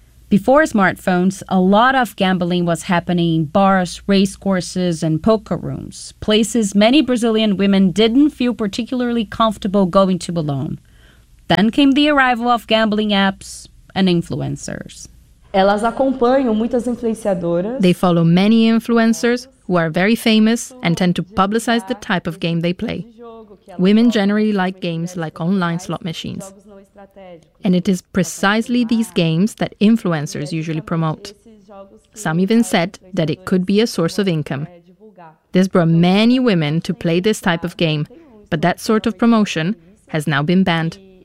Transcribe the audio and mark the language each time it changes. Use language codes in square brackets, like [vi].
[en] Before smartphones, a lot of gambling was happening in bars, race courses, and poker rooms, places many Brazilian women didn't feel particularly comfortable going to alone. Then came the arrival of gambling apps and influencers. [pt] Elas acompanham muitas influenciadoras. [en] They follow many influencers who are very famous and tend to publicize the type of game they play. Women generally like games like online slot machines. And it is precisely these games that influencers usually promote. Some even said that it could be a source of income. This brought many women to play this type of game, but that sort of promotion has now been banned.